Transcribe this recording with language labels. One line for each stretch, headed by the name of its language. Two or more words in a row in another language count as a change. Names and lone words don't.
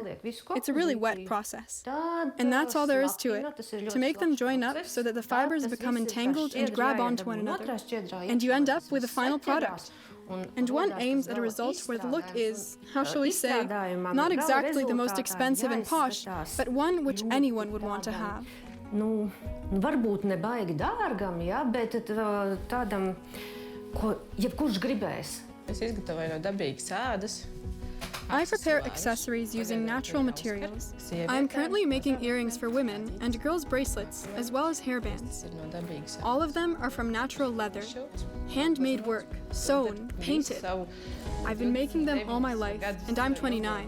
English: It's a really wet process. And that's all there is to it, to make them join up so that the fibers become entangled and grab onto one another. And you end up with a final product. And one aims at a result where the look is, how shall we say, not exactly the most expensive and posh, but one which anyone would want to have.
Latvian: Varbūt ne baigi dārgam, ja, bet tādam, ko jebkurš gribēs. Es izgatavoju no dabīgas ādas.
English: I prepare accessories using natural materials. I am currently making earrings for women and girls' bracelets, as well as hairbands. All of them are from natural leather, handmade work, sewn, painted. I've been making them all my life, and I'm 29.